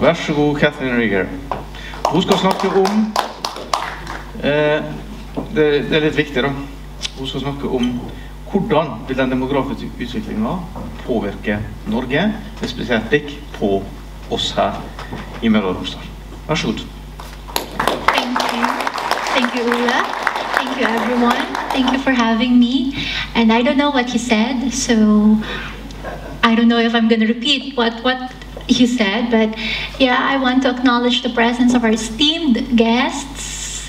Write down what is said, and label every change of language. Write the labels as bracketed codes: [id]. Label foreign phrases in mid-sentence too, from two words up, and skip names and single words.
[no] Vær så god, Kathleen Riguer. Hun skal snakke om, det er litt viktig da, hun skal snakke om hvordan vil den demografiske utviklingen påvirke Norge, med spesielt blikk på oss her i Møre og Romsdal. Vær så god. [en] Thank you, Ola. Thank you, everyone. Thank you for having me. And I don't know what you said, so I don't know if I'm going to repeat what you said, but yeah, I want to acknowledge the presence of our esteemed guests.